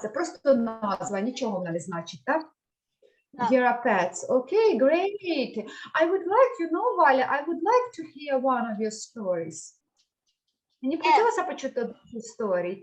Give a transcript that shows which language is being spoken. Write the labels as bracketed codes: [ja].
[uk] Це просто назва, нічого вона не значить, так? Так. [en] Єра Pets. Okay, great. I would like, Валя, I would like to hear one of your stories. [uk] Мені б хотілося почути одну історію.